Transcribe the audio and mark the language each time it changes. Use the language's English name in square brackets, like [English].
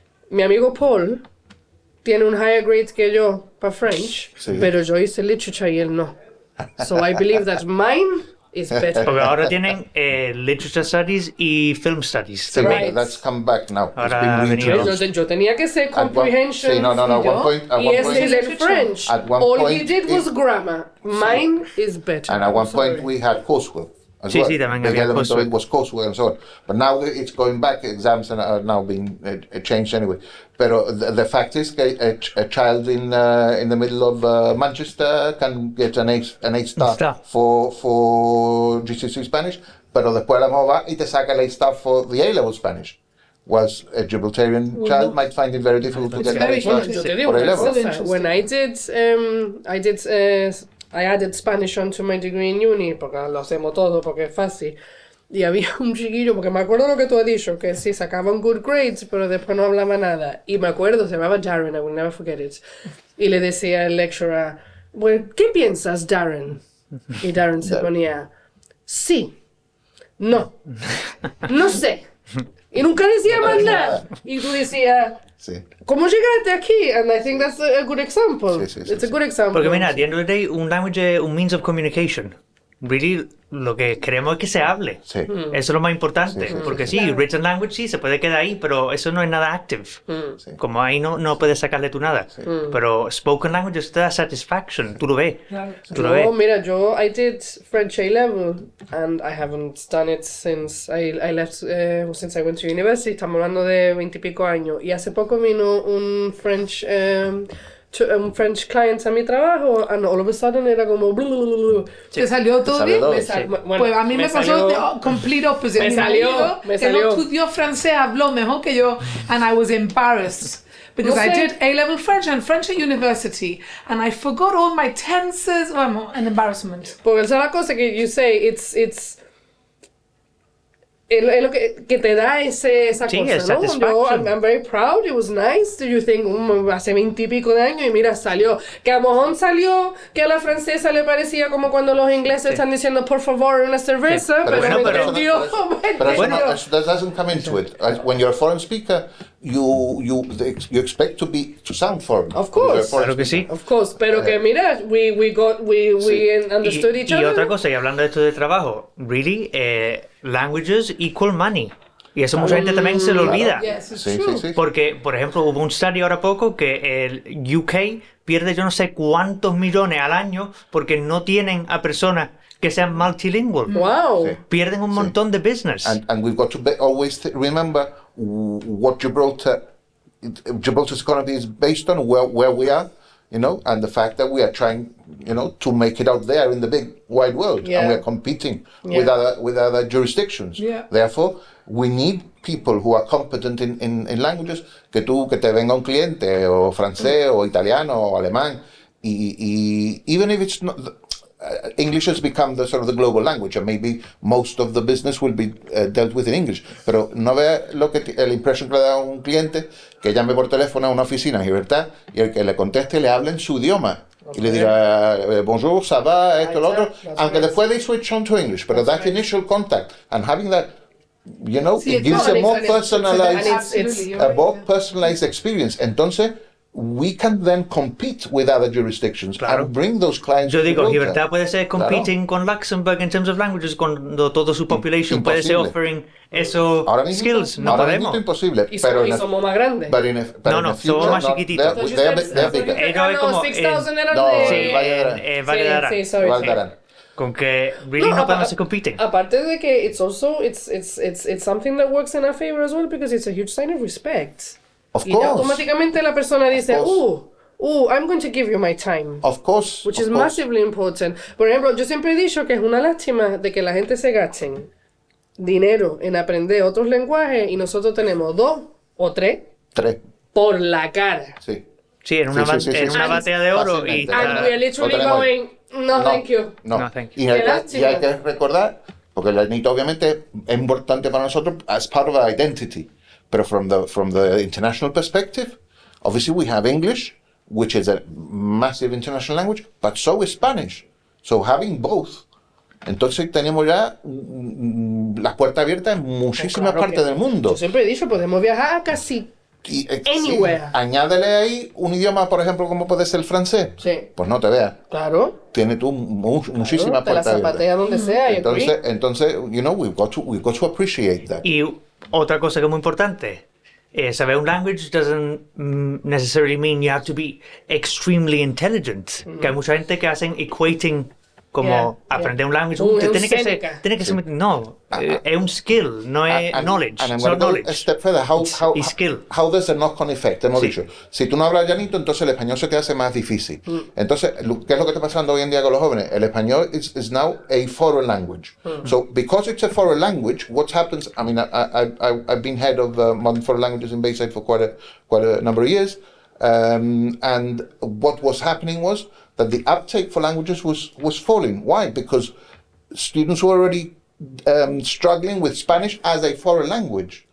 [Spanish] Mi amigo Paul tiene un [English] higher grade [Spanish] que yo para French, pero yo hice literature y él no. [English] So I believe that mine is better. [Spanish] Porque ahora tienen [English] literature studies [Spanish] y [English] film studies. Right. That's come back now. [Spanish] Ahora [English] it's been reintroduced. [Spanish] Yo tenía que ser comprehension. Sí, no. [English] One point. [Spanish] Y ese es en French. [English] At one All point he did was grammar. Mine is better. And at one point we had coursework. As well. [Spanish] También [English] the [Spanish] había [English] element of coursework. it was coursework and so on. But now it's going back. Exams are now being changed anyway. But the fact is, a child in the middle of Manchester can get an A star for GCSE Spanish. [Spanish] Pero después la mejor va y te saca el A star [English] for the A-level Spanish. Was a Gibraltarian child might find it very difficult to get an A star for A-level. When I added Spanish onto my degree in uni, [Spanish] porque lo hacemos todo, porque es fácil. Y había un chiquillo, porque me acuerdo lo que tú has dicho, que sí, sacaban [English] good grades, [Spanish] pero después no hablaba nada. Y me acuerdo, se llamaba Darren, [English] I will never forget it. [Spanish] Y le decía al lecturer, well, ¿qué piensas, Darren? Y Darren se ponía, sí, no, no sé. Y nunca decía más nada. Y tú decías, ¿cómo llegaste aquí? [English] And I think that's a good example. It's a good example. [Spanish] Porque mira, [English] at the end of the day, [Spanish] un language es un [English] means of communication. [Spanish] Really, lo que queremos es que se hable. Eso es lo más importante. Porque [English] written language [Spanish] sí, se puede quedar ahí, pero eso no es nada active. Como ahí no puedes sacarle tú nada. Pero [English] spoken language [Spanish] te da satisfaction. Tú lo ves. [English] Mira, I did French A-level, and I haven't done it since I left, since I went to university. [Spanish] Estamos hablando de 20 y pico años. Y hace poco vino un [English] French client [Spanish] a mi trabajo, [English] and all of a sudden [Spanish] era como ¿Te salió todo bien? Bueno, pues a mí me pasó [English] the complete opposite. [Spanish] Me salió. Él estudió francés, habló mejor que yo, [English] and I was embarrassed. Because I did A-level French and French at university, and I forgot all my tenses. Well, an embarrassment. [Spanish] Porque esa es la cosa que [English] you say, [Spanish] it's es lo que te da esa cosa, ¿no? [English] I'm very proud, it was nice. Do you think, [Spanish] hace 20 y pico de años y mira, salió. Que a lo mejor salió que a la francesa le parecía como cuando los ingleses están diciendo por favor una cerveza, pero me entendió. [English] That doesn't come into it. When you're a foreign speaker, you expect to sound foreign. Of course. [Spanish] Claro que sí. [English] Of course, [Spanish] pero que mira, [English] we understood each other. [Spanish] Y otra cosa, y hablando de esto de trabajo, really, [English] languages equal money. [Spanish] Y eso mucha gente también se lo olvida. Sí. Porque, por ejemplo, hubo un study ahora poco que el UK pierde yo no sé cuántos millones al año porque no tienen a personas que sean multilingual. [English] Wow. [Spanish] Sí. Pierden un montón de business. [English] And we've got to always remember what Gibraltar's economy is based on, where we are, and the fact that we are trying, to make it out there in the big wide world, and we are competing with other jurisdictions. Yeah. Therefore, we need people who are competent in languages, [Spanish] que te venga un cliente, o francés, o italiano, o alemán, y [English] even if it's not... English has become the sort of the global language, and maybe most of the business will be dealt with in English. [Spanish] Pero no ve la impresión que le da un cliente que llame por teléfono a una oficina en Gibraltar y el que le conteste le hable en su idioma. Y le diga, [French] bonjour, ça va, [Spanish] esto, lo otro. Aunque después [English] they switch on to English. Pero that initial contact and having that, it gives a more personalized experience. Entonces, we can then compete with other jurisdictions and bring those clients. [Spanish] Yo digo, Gibraltar puede ser competing con Luxembourg [English] in terms of languages [Spanish] cuando todo su population puede ser offering esos skills. No podemos. Es imposible. Y somos más grandes. Somos más chiquititos. No, 6,000 eran de... Valdarán. Con que really no podemos ser competing. Aparte de que [English] it's something that works in our favor as well because it's a huge sign of respect. Of course. [Spanish] Y automáticamente la persona dice, [English] I'm going to give you my time. Of course. Which is massively important. [Spanish] Por ejemplo, yo siempre he dicho que es una lástima de que la gente se gasten dinero en aprender otros lenguajes y nosotros tenemos 2 o 3 por la cara. Sí. Sí, en una batea de oro. [English] And we're literally going, no, thank you. No, thank you. [Spanish] Y hay que recordar, porque el Llanito obviamente es importante para nosotros [English] as part of our identity. But from the international perspective, obviously we have English, which is a massive international language, but so is Spanish. So having both, [Spanish] entonces tenemos ya las puertas abiertas en muchísimas partes del mundo. Yo siempre he dicho, podemos viajar casi anywhere. Sí. Añádele ahí un idioma, por ejemplo, como puede ser el francés. Sí. Pues no te veas. Claro. Tiene tú muchísimas puertas abiertas. Te la zapatea donde sea. [English] Entonces, we've got to appreciate that. [Spanish] Y otra cosa que es muy importante, saber un [English] language doesn't necessarily mean you have to be extremely intelligent. [Spanish] Que hay mucha gente que hacen equating como aprender un language. Tiene que ser no, es un skill, no es knowledge. [English] And I'm going to go a step further. How does a knock-on effect? [Spanish] Hemos dicho, si tú no hablas llanito, entonces el español se te hace más difícil. Entonces, ¿qué es lo que está pasando hoy en día con los jóvenes? [English] El español is now a foreign language. So, because it's a foreign language, what happens? I mean, I've been head of modern foreign languages in Bayside for quite a number of years, and what was happening was that the uptake for languages was falling. Why? Because students were already struggling with Spanish as a foreign language.